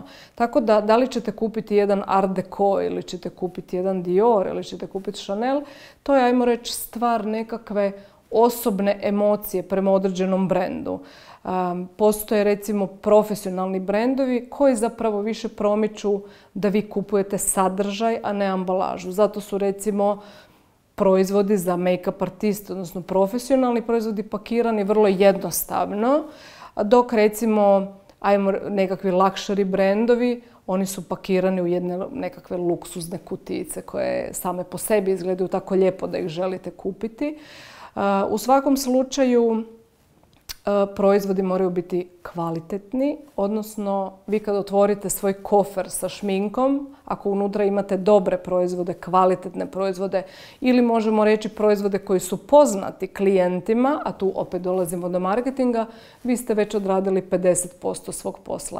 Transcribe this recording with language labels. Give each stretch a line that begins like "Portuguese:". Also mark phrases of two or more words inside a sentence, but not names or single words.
Croatian: Tako da li ćete kupiti jedan Art Deco ili ćete kupiti jedan Dior ili ćete kupiti Chanel, to je, ajmo reći, stvar nekakve osobne emocije prema određenom brendu. Postoje recimo profesionalni brendovi koji zapravo više promiču da vi kupujete sadržaj, a ne ambalažu. Zato su recimo proizvodi za make-up artiste, odnosno profesionalni proizvodi pakirani vrlo jednostavno, dok recimo nekakvi luxury brendovi, oni su pakirani u jedne nekakve luksuzne kutijice koje same po sebi izgledaju tako lijepo da ih želite kupiti. U svakom slučaju proizvodi moraju biti kvalitetni, odnosno vi kad otvorite svoj kofer sa šminkom, ako unutra imate dobre proizvode, kvalitetne proizvode ili možemo reći proizvode koji su poznati klijentima, a tu opet dolazimo do marketinga, vi ste već odradili 50% svog posla.